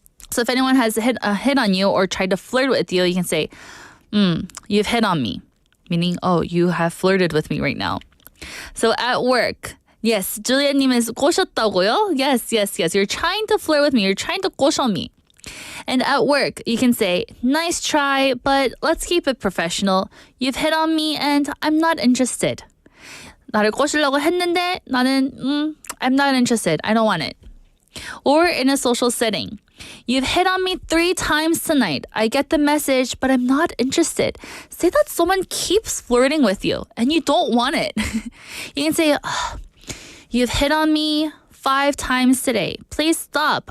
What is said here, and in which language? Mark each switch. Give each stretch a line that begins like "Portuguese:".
English: So if anyone has hit on you or tried to flirt with you, you can say, you've hit on me, meaning, oh, you have flirted with me right now. So at work, yes, Julia님 is
Korean: 꼬셨다고요?
English: Yes. You're trying to flirt with me. You're trying to 꼬셔 me. And at work, you can say, nice try, but let's keep it professional. You've hit on me and I'm not interested.
Korean: 나를 꼬시려고 했는데 나는
English: I'm not interested. I don't want it. Or in a social setting, you've hit on me 3 times tonight. I get the message, but I'm not interested. Say that someone keeps flirting with you and you don't want it. You can say, you've hit on me 5 times today. Please stop.